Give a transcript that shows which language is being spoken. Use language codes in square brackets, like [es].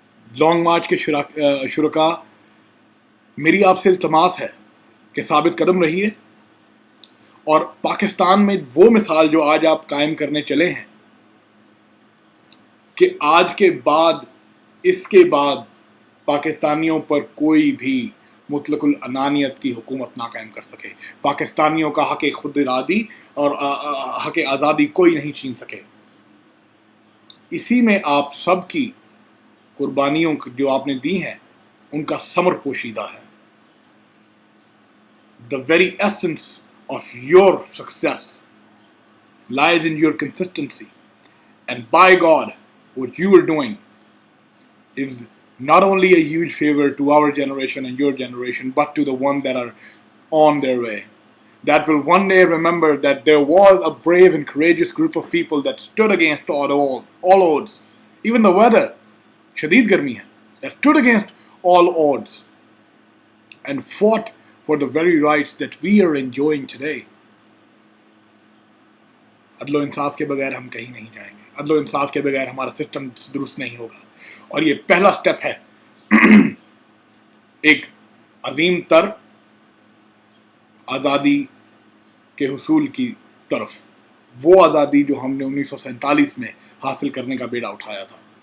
[ur] Long march کے شرکاء, میری آپ سے التماس ہے کہ ثابت قدم رہیے, اور پاکستان میں وہ مثال جو آج آپ قائم کرنے چلے ہیں کہ آج کے بعد, اس کے بعد پاکستانیوں پر کوئی بھی مطلق العنانیت کی حکومت نہ قائم کر سکے, پاکستانیوں کا حق خود ارادی اور حق آزادی کوئی نہیں چھین سکے. اسی میں آپ سب کی قربانیوں جو آپ نے دی ہیں ان کا ثمر پوشیدہ ہے. [en] The very essence of your success lies in your consistency, and by God, what you are doing is not only a huge favor to our generation and your generation, but to the ones that are on their way, that will one day remember that there was a brave and courageous group of people that stood against all odds, even the weather, [ur] shadid garmi hai, [en] that stood against all odds and fought for the very rights that we are enjoying today. [ur] عدل و انصاف کے بغیر ہم کہیں نہیں جائیں گے, عدل و انصاف کے بغیر ہمارا سسٹم درست نہیں ہوگا. اور یہ پہلا سٹیپ ہے ایک عظیم تر آزادی کے حصول کی طرف, وہ آزادی جو ہم نے 1947 میں حاصل کرنے کا بیڑا اٹھایا تھا.